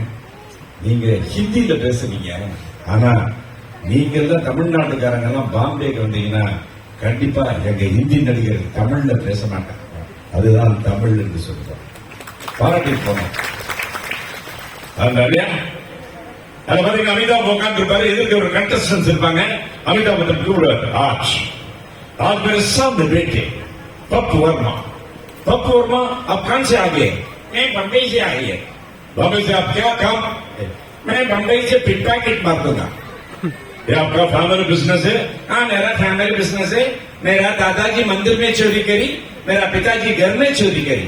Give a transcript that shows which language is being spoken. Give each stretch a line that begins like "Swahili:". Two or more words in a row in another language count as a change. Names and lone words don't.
Tamil: நீங்க ஹிந்தியில பேசுறீங்க, ஆனா நீங்க எல்லாம் தமிழ்நாட்டுக்காரங்க எல்லாம் பாம்பேக்கு வந்தீங்கன்னா கண்டிப்பா எங்க ஹிந்தி நடிகர் தமிழ்ல பேச மாட்டாங்க. அதுதான் தமிழ் என்று சொல்றோம். பாராட்டி போனோம். அது மாதிரி அமிதாப் உட்கார்ந்து இருப்பாரு. எதிர்க்க ஒரு கண்டஸ்டன்ஸ் இருப்பாங்க. அமிதாப் बच्चन கூப்பிடுவார்.
Hindi: आज मेरे सामने बैठे पप्पू वर्मा. पप्पू वर्मा, आप कहां से आ गए? मैं बम्बई से आई है. बम्बई से आप क्या काम? मैं बम्बई से पिट पैकेट मार दूंगा. ये आपका
English: family business
Hindi: है? हाँ, मेरा
English: family business
Hindi: है. मेरा दादाजी मंदिर में चोरी करी, मेरा पिताजी घर में चोरी करी.